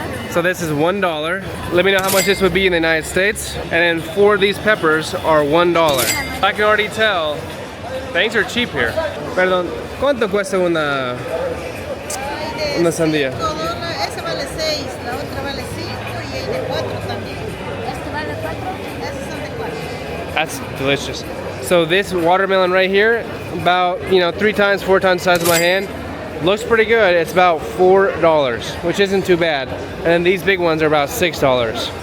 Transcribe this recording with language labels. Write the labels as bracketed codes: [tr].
[en] So this is $1. Let me know how much this would be in the United States. And then 4 of these peppers are $1. I can already tell things are cheap here. [es] Perdón, ¿cuánto cuesta una sandía? Esa vale 6, la otra vale 5 y hay de 4 también. ¿Este vale 4? Esas son de 4. [en] That's delicious. So this watermelon right here, about 3 times, 4 times the size of my hand. Looks pretty good. It's about $4, which isn't too bad. And then these big ones are about $6.